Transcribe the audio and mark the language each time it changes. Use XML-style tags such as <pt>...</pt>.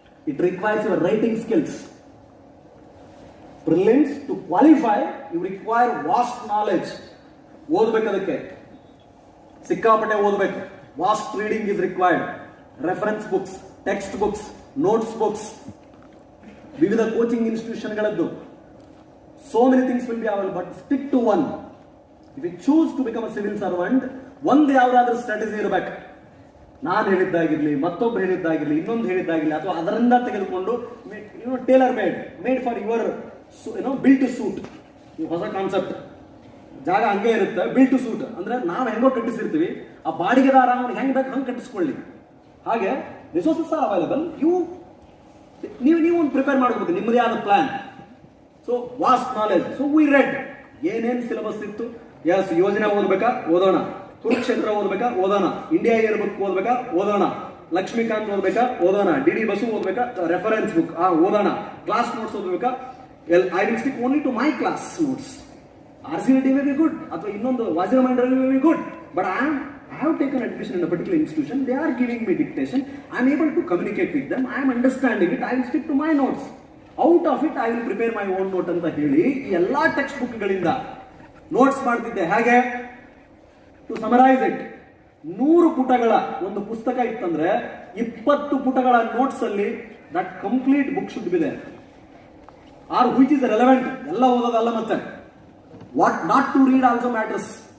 <en>It requires your writing skills. Prelims to qualify you require vast knowledge.</en> <kn>ಓದ್ಬೇಕು, ಅದಕ್ಕೆ ಸಿಕ್ಕಾಪಟ್ಟೆ ಓದ್ಬೇಕು.</kn> <en>Vast reading is required.</en> <kn>Reference books, text books, notes books, ವಿವಿಧ coaching ಇನ್ಸ್ಟಿಟ್ಯೂಷನ್ಗಳದ್ದು.</kn> <en>So many things will be available, but stick to one. If you choose to become a civil servant,</en> <kn>ಒಂದು ಯಾವ್ದಾದ್ರೂ strategy ಇರಬೇಕು. ನಾನು ಹೇಳಿದ್ದಾಗಿರ್ಲಿ, ಮತ್ತೊಬ್ರು ಹೇಳಿದ್ದಾಗಿರ್ಲಿ, ಇನ್ನೊಂದು ಹೇಳಿದ್ದಾಗಿರ್ಲಿ, ಅಥವಾ ಅದರಿಂದ ತೆಗೆದುಕೊಂಡು</kn> <en>Tailor made for your build to suit.</en> <kn>ಹೊಸ ಕಾನ್ಸೆಪ್ಟ್. ಜಾಗ ಹಂಗೆ ಇರುತ್ತೆ, ಬಿಲ್ಡ್ ಟು ಸೂಟ್ ಅಂದ್ರೆ ನಾವು ಹೆಂಗೋ ಕಟ್ಟಿಸಿರ್ತೀವಿ, ಆ ಬಾಡಿಗೆದಾರ ಅವ್ನು ಹೆಂಗ್ ಬೇಕು ಹಂಗೆ ಕಟ್ಟಿಸ್ಕೊಳ್ಳಿ. ಹಾಗೆ</kn> <en>Resources are available.</en> <kn>ನೀವು ಒಂದು ಪ್ರಿಪೇರ್ ಮಾಡ್ಕೋಬೇಕು ನಿಮ್ಮದೇ ಆದ plan.</kn> <en>So vast knowledge. So we read</en> <kn>ಏನೇನು ಸಿಲೆಬಸ್ ಇತ್ತು. ಎಸ್, ಯೋಜನೆ ಓದ್ಬೇಕಾ ಓದೋಣ, ಕುರುಕ್ಷೇತ್ರ ಓದ್ಬೇಕಾ ಓದೋಣ, ಇಂಡಿಯಾ ಇಯರ್ ಬುಕ್ ಓದ್ಬೇಕಾ ಓದೋಣ, ಲಕ್ಷ್ಮೀಕಾಂತ್ ಓದ್ಬೇಕಾ ಓದೋಣ, ಡಿ ಬಸು ಓದ್ಬೇಕಾ ರೆಫರೆನ್ಸ್ ಬುಕ್ ಓದೋಣ, class notes ಓದ್ಬೇಕಾ.</kn> <en>I will stick only to my class notes. RCVT may be good,</en> <kn>ಅಥವಾ ಇನ್ನೊಂದು</kn> <en>ವಾಜಿರ ಮಂಡಳಿ may be good, but I have taken admission in a particular institution. They are giving me dictation. I am able to communicate with them. I am understanding it. I will stick to my notes. Out of it, I will prepare my own note</en> <kn>ಅಂತ ಹೇಳಿ ಈ ಎಲ್ಲಾ text ಬುಕ್ಗಳಿಂದ notes ಮಾಡ್ತಿದ್ದೆ.</kn> <en>ಹಾಗೆ to summarise it,</en> <kn>100 ಪುಟಗಳ ಒಂದು ಪುಸ್ತಕ ಇತ್ತಂದ್ರೆ 20 ಪುಟಗಳ ನೋಟ್ಸ್ ಅಲ್ಲಿ</kn> <en>That complete book should be there. Or which is relevant.</en> <kn>ಎಲ್ಲ ಓದೋದಲ್ಲ, ಮತ್ತೆ</kn> <en>What not to read also matters.</en>